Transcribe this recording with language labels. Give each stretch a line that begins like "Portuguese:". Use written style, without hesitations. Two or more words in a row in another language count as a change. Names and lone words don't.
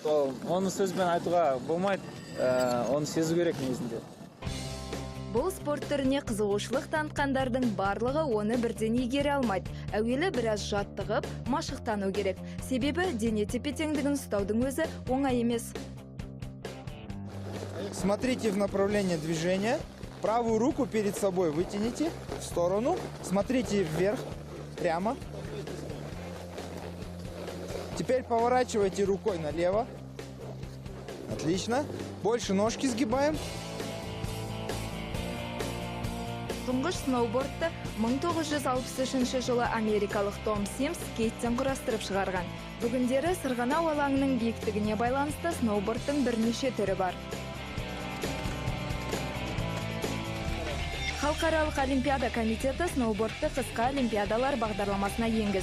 Kazakh: Оны сөзбен айтуға болмайды. Оны сезу керек негізінде. Бұл спорт түріне қызығушылық танытқандардың барлығы оны бірден игере алмайды. Әуелі біраз жаттығып, машықтану керек. Себебі дене тепе-теңдігін ұстаудың өзі оңай емес.
Russian: Смотрите в направлении движения. Правую руку перед собой вытяните в сторону. Смотрите вверх, прямо. Теперь поворачивайте рукой налево. Отлично. Больше ножки сгибаем.
Kazakh: Тұңғыш сноубордты 1963 жылы америкалық Том Симс скейттен құрастырып шығарған. Бүгіндері сырғанау алаңының биіктігіне байланысты сноубордтың бірнеше түрі бар. Халықаралық олимпиада комитеті сноубордты қысқа олимпиадалар бағдарламасына енгіз.